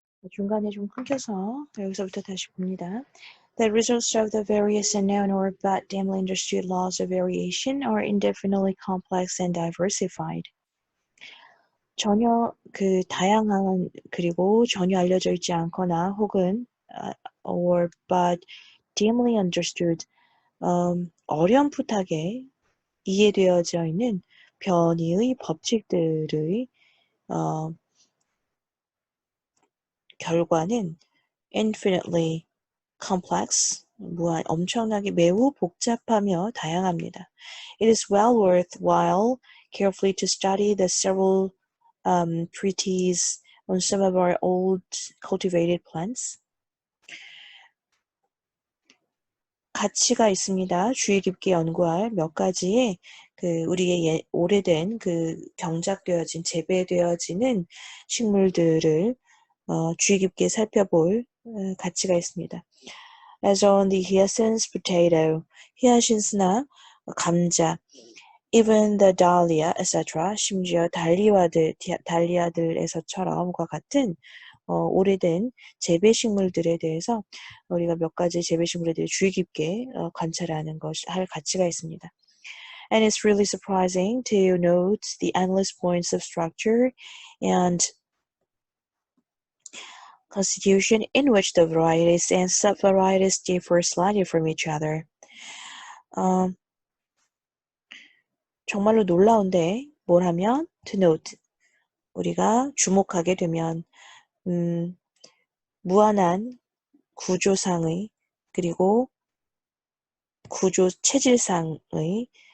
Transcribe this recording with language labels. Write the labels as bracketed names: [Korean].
[Korean] 중간에 좀 끊겨서 여기서부터 다시 봅니다. [English] The results of the various unknown or but dimly understood laws of variation are indefinitely complex and diversified. [Korean] 전혀 다양한 그리고 전혀 알려져 있지 않거나 혹은 [English] or but dimly understood [Korean] 어렴풋하게 이해되어져 있는 변이의 법칙들의 결과는 [English] infinitely complex, [Korean] 엄청나게 매우 복잡하며 다양합니다. [English] It is well worthwhile carefully to study the several treatises on some of our old cultivated plants. [Korean] 가치가 있습니다. 주의 깊게 연구할 몇 가지의 우리의 오래된 경작되어진 재배되어지는 식물들을 주의 깊게 살펴볼 가치가 있습니다. [English] As on the hyacinth potato, [Korean] 히아신스나 감자, [English] even the dahlia, etc. [Korean] 심지어 달리아들에서처럼과 같은 오래된 재배식물들에 대해서 우리가 몇 가지 재배식물에 대해 주의 깊게 관찰하는 할 가치가 있습니다. [English] And it's really surprising to note the endless points of structure and constitution in which the varieties and subvarieties differ slightly from each other. [Korean] 정말로 놀라운데 뭘 하면 [English] to note [Korean] 우리가 주목하게 되면 무한한 구조상의 그리고 구조 체질상의